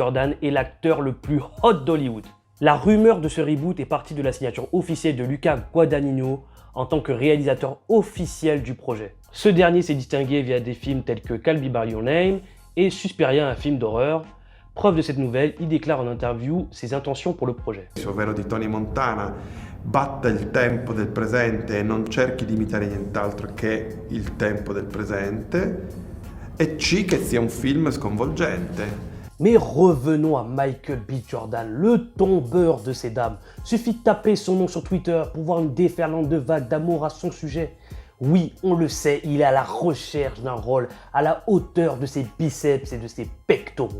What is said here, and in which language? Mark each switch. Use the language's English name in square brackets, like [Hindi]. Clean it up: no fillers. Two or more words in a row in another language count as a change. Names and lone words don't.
[French] Jordan est l'acteur le plus hot d'Hollywood. La rumeur de ce reboot est partie de la signature officielle de Luca Guadagnino en tant que réalisateur officiel du projet. Ce dernier s'est distingué via des films tels que Call Me By Your Name et Suspiria, un film d'horreur. Preuve de cette nouvelle, il déclare en interview ses intentions pour le projet. [Italian] Ovvero di Tony Montana, batta il tempo del presente e non cerchi di imitare nient'altro che il tempo del presente, e C, che sia un film sconvolgente. [French] Mais revenons à Michael B. Jordan, le tombeur de ces dames. Suffit de taper son nom sur Twitter pour voir une déferlante de vagues d'amour à son sujet. Oui, on le sait, il est à la recherche d'un rôle à la hauteur de ses biceps et de ses pectoraux.